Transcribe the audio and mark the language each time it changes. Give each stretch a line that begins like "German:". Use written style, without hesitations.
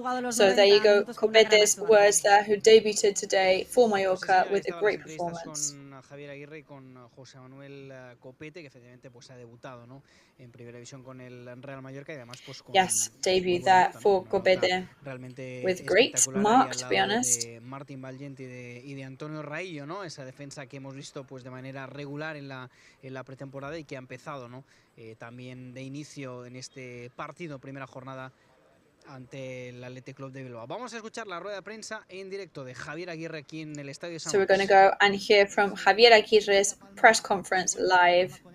English: So there you go, Copete's words there, who debuted today for Mallorca with a great performance.
Spanish: Javier Aguirre y con José Manuel Copete, que efectivamente pues ha debutado, ¿no?, en primera división con el Real Mallorca y además pues con
English: debut there for Copete with great mark, to be honest.
Spanish: De Martín Valjent y de Antonio Raillo, ¿no?, esa defensa que hemos visto pues de manera regular en la pretemporada y que ha empezado, ¿no?, también de inicio en este partido, primera jornada ante el Athletic Club de Bilbao. Vamos a escuchar la rueda de prensa en directo de Javier Aguirre aquí en el Estadio San Mamés.
English: So we're going to go and hear from Javier Aguirre's press conference live.